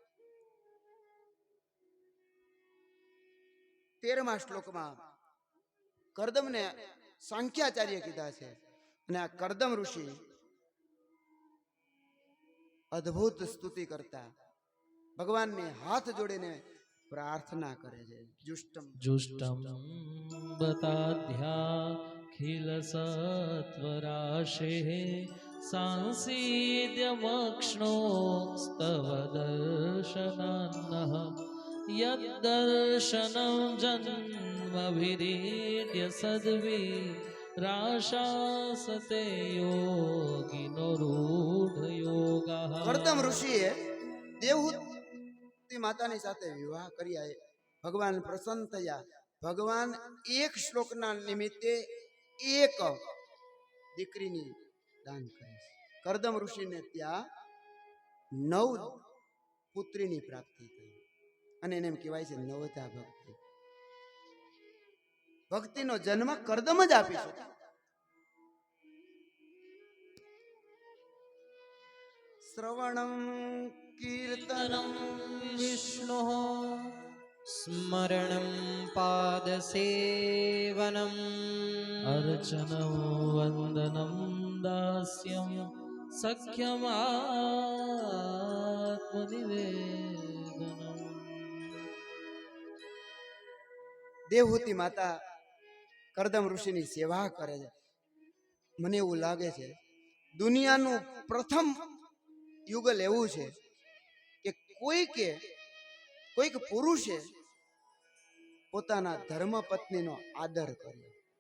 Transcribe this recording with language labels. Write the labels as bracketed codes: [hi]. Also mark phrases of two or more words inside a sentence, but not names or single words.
[gu] 13મા શ્લોકમાં કરદમને સાંખ્યાચાર્ય કીધા છે. અને આ કરદમ ઋષિ અદ્ભુત સ્તુતિ કરતા ભગવાનને હાથ જોડીને પ્રાર્થના કરે છે. [sa] जुष्टं बताध्याखिलसत्वराशेः सांसीद्यमक्ष्णोस्तव दर्शनान्नः यद्दर्शनं जन्मभिरीड्य सद्विराशासते योगिनो रूढयोगः. [gu] કરદમ ઋષિએ દેવહૂતિ માતાની સાથે વિવાહ કર્યા. ભગવાન પ્રસન્ન થયા. ભગવાન એક શ્લોકના નિમિત્તે એક દીકરીની દાન કરે છે. કરદમ ઋષિને ત્યાં 9 પુત્રીની પ્રાપ્તિ થઈ. અને એને એમ કહેવાય છે નવધા ભક્તિ. ભક્તિનો જન્મ કરદમ જ આપી શકે. [sa] શ્રવણમ કીર્તનમ વિષ્ણુઃ સ્મરણં પાદસેવનम् अर्चनं वन्दनं दास्यं सख्यमात्मनिवेदनम् [gu] દેવહૂતિ માતા કરદમ ઋષિની સેવા કરે છે. મને એવું લાગે છે દુનિયાનું પ્રથમ યુગલ એવું છે કે કોઈક પુરુષે પોતાના ધર્મપત્નીનો આદર કર્યો.